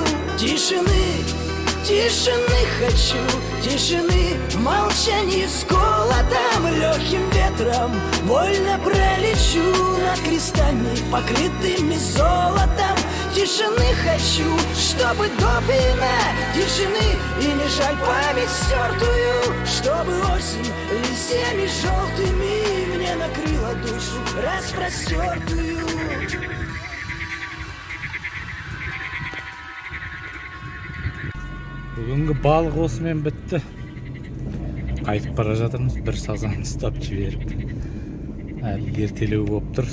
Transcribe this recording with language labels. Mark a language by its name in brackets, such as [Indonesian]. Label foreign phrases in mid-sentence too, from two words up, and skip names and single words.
[Russian] Тишины, тишины хочу, тишины в молчании с голодом, легким ветром вольно пролечу над крестами, покрытыми золотом. Тишины хочу, чтобы допина тишины. И не жаль память стертую, чтобы осень листьями желтыми мне накрыла душу распростертую. [Kazakh] Бүгінгі балық осымен бітті. Қайтып бара жатырмыз, бір сазан ұстап жіберіпті. Әлі ертелеу болып тұр.